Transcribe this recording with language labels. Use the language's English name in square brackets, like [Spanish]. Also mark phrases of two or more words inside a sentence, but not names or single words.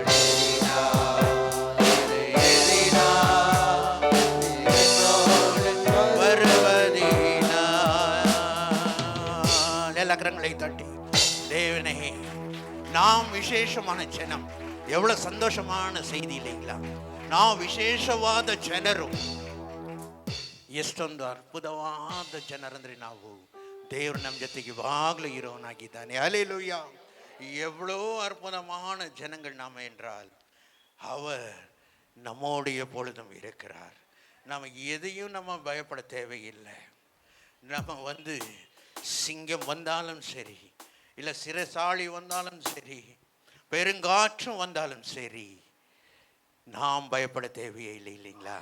[Tamil] எதினால் இது எதினால் என்னோடு வருவதினால். எல்லா கரங்களை தட்டி தேவனே, நாம் விசேஷமான ஜனம். எவ்வளவு சந்தோஷமான செய்தி இல்லைங்களா? [Kannada] ನಾವು ವಿಶೇಷವಾದ ಜನರು. ಎಷ್ಟೊಂದು ಅದ್ಭುತವಾದ ಜನರಂದ್ರೆ ನಾವು. ದೇವರು ನಮ್ಮ ಜೊತೆಗೆ ಇವಾಗಲೂ ಇರೋನಾಗಿದ್ದಾನೆ. [Tamil] ஹல்லேலூயா. எவ்வளோ அற்புதமான ஜனங்கள் நாம் என்றால் அவர் நம்மோடு எப்பொழுதும் இருக்கிறார். நம்ம எதையும் நம்ம பயப்பட தேவையில்லை. நம்ம சிங்கம் வந்தாலும் சரி, இல்லை சிறைசாளி வந்தாலும் சரி, பெருங்காற்றும் வந்தாலும் சரி, நாம் பயப்பட தேவையே இல்லை, இல்லைங்களா?